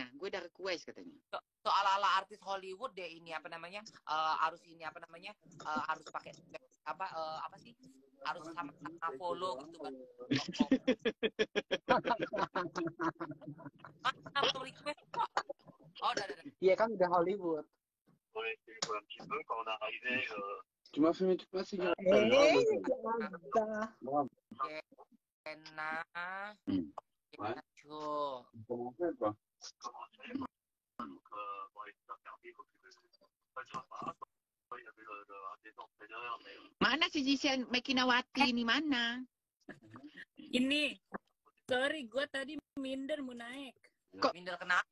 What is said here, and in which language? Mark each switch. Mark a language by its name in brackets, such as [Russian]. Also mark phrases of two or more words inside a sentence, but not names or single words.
[Indonesian] Soal ala artis Hollywood deh ini apa namanya? Harus ini apa namanya? Harus pakai apa sih? Harus sama follow gitu kan. Mana request kok? Oh, udah. Iya kan udah Hollywood. [French] Tu m'as fait mes trucs passés. [Indonesian] Kena. [French] Comment on fait, quoi? [Indonesian] Mana si Gisel Mekinawati ini mana? Ini, sorry, gue tadi minder mau naik. Kok minder kenapa?